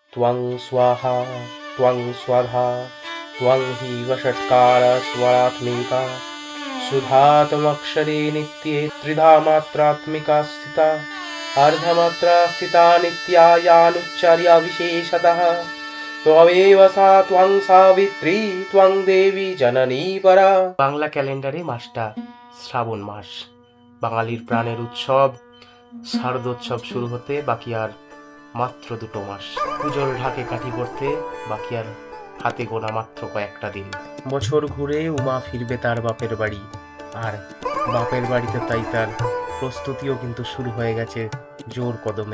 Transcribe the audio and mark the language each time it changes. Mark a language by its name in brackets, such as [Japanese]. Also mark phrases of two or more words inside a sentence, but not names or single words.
[Sanskrit] त्वं स्वाहा त्वं स्वधा त्वं हि वषट्कार स्वरात्मिका सुधातमक्षरे नित्ये त्रिधा मात्रात्मिका स्थिता अर्धमात्रा स्थिता नित्या यानुच्चार्या विशेषतः त्वमेव सा त्वं सावित्री त्वं देवी জননী পরা। [Bangla] বাংলা ক্যালেন্ডারে মাসটা শ্রাবণ মাস, বাঙালির প্রাণের উৎসব শারদোৎসব শুরু হতে বাকি আর মাত্র 2 মাস। পুজোর ঢাকে কাঠি পড়তে বাকি আর হাতে গোনা মাত্র কয়েকটা দিন। বছর ঘুরে উমা ফিরবে তার বাপের বাড়ি, আর বাপের বাড়িতে তাই তার প্রস্তুতিও কিন্তু শুরু হয়ে গেছে জোর কদমে।